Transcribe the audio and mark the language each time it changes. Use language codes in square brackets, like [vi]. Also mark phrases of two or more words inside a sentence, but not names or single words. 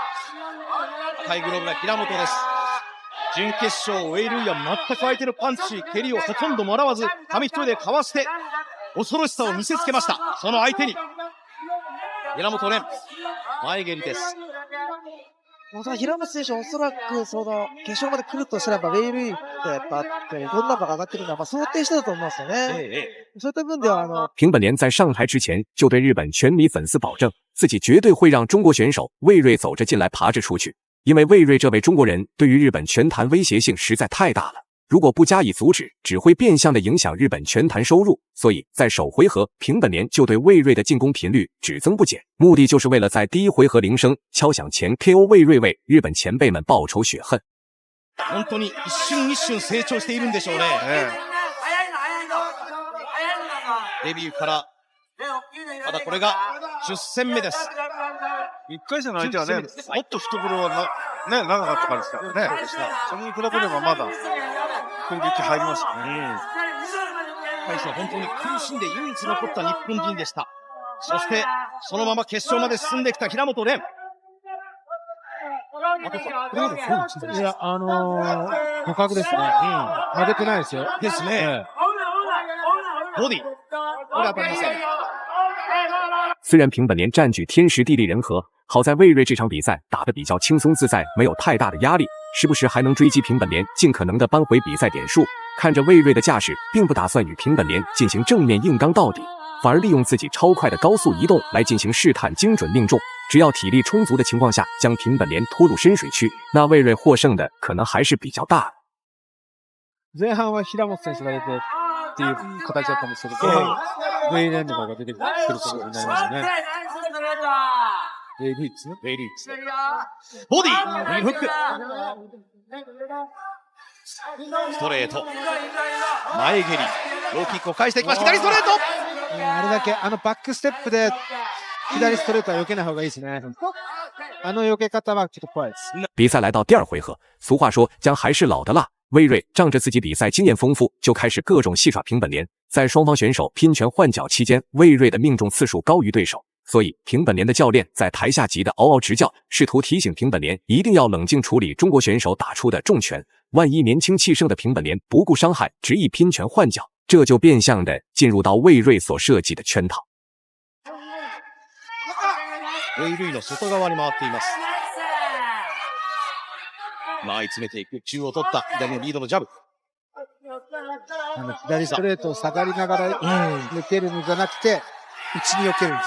[ja] 赤いグローブが平本です。準決勝ウェイルイは全く相手のパンチ蹴りをほとんどもらわず紙一重でかわして恐ろしさを見せつけました。その相手に平本蓮前蹴りです。平本選手はおそらくその決勝まで来るとしたらウェイルイってやっぱどんな場が上がってくるのは想定してたと思うんですよね。そういった分では [zh] 平本莲在上台之前就对日本全米粉丝保证，自己绝对会让中国选手魏睿走着进来爬着出去，因为魏睿这位中国人对于日本拳坛威胁性实在太大了。如果不加以阻止，只会变相的影响日本拳坛收入。所以在首回合，平本莲就对魏睿的进攻频率只增不减，目的就是为了在第一回合铃声敲响前 KO 魏睿，为日本前辈们报仇雪恨。 [ja] 本当に一瞬一瞬成長しているんでしょうね。デビューからまだこれが10戦目です。 1回戦の相手はね、もっと懐は長かったからですからね。それに比べればまだ攻撃入りますよね。対して本当に苦しんで唯一残った日本人でした。そしてそのまま決勝まで進んできた平本蓮。いや互角ですね。負けてないですよ。ですね。ボディこれ当たりません。 [zh] 虽然平本莲占据天时地利人和，好在魏睿这场比赛打得比较轻松自在，没有太大的压力，时不时还能追击平本莲，尽可能的扳回比赛点数。看着魏睿的架势，并不打算与平本莲进行正面硬刚到底，反而利用自己超快的高速移动来进行试探，精准命中。只要体力充足的情况下，将平本莲拖入深水区，那魏睿获胜的可能还是比较大的。 [ja] 前半は平本選手が出てっていう形だったんですけど、ウェイレンとかが出てくることになりますよね。ウェイルイツボディ右フックストレート前蹴りローキックを返してきました。左ストレート。あれだけバックステップで左ストレートは避けない方がいいですね。避け方はちょっと怖いです。 [zh] 比赛来到第二回合，俗话说姜还是老的辣。魏睿仗着自己比赛经验丰富，就开始各种戏耍平本莲。在双方选手拼拳换脚期间，魏睿的命中次数高于对手，所以平本莲的教练在台下急得嗷嗷直叫，试图提醒平本莲一定要冷静处理中国选手打出的重拳。万一年轻气盛的平本莲不顾伤害，执意拼拳换脚， 这就变相的进入到魏睿所设计的圈套。 [ja] ウェイルイの外側に回っています。前詰めていく。中央取った。左のリードのジャブ。左ストレートを下がりながら抜けるのじゃなくて、内に避けるんです。